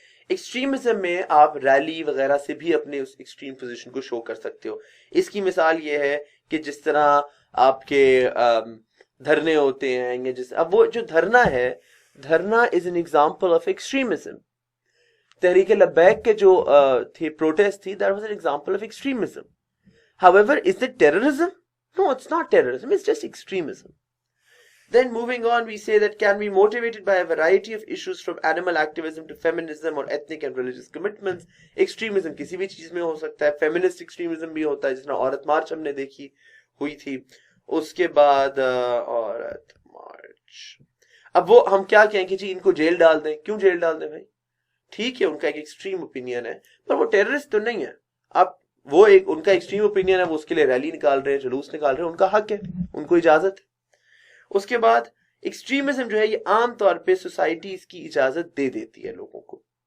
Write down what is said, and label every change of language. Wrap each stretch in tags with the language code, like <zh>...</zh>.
<ur>Extremism میں آپ rally وغیرہ سے بھی اپنے اس ایکسٹریم پوزیشن کو شو کر سکتے ہو۔ اس کی مثال یہ ہے کہ جس طرح آپ کے دھرنے ہوتے ہیں، یا اب وہ جو دھرنا ہے، دھرنا</ur> <en>Is an example of extremism.</en> <ur>Tehreek Labbaik کے جو تھی پروٹیسٹ تھی،</ur> <en>That was an example of extremism. However, is it terrorism? No, it's not terrorism, it's just extremism. Then moving on, we say that can be motivated by a variety of issues from animal activism to feminism or ethnic and religious commitments.</en> <ur>Extremism کسی بھی چیز میں ہو سکتا ہے، feminist extremism بھی ہوتا ہے، جس طرح عورت مارچ ہم نے دیکھی ہوئی تھی، اس کے بعد عورت مارچ، اب وہ ہم کیا کہیں کہ جی ان کو جیل ڈال دیں، کیوں جیل ڈال دیں بھائی؟ ٹھیک ہے ان کا ایک ایکسٹریم اوپینین ہے، پر وہ ٹیررسٹ تو نہیں ہے۔ اب وہ ایک ان کا ایکسٹریم اوپینین ہے، وہ اس کے لیے ریلی نکال رہے ہیں، جلوس نکال رہے ہیں، ان کا حق ہے، ان کو اجازت ہے۔ اس کے بعد ایکسٹریمزم جو ہے یہ عام طور پہ سوسائٹی اس کی اجازت دے دیتی ہے لوگوں کو،</ur>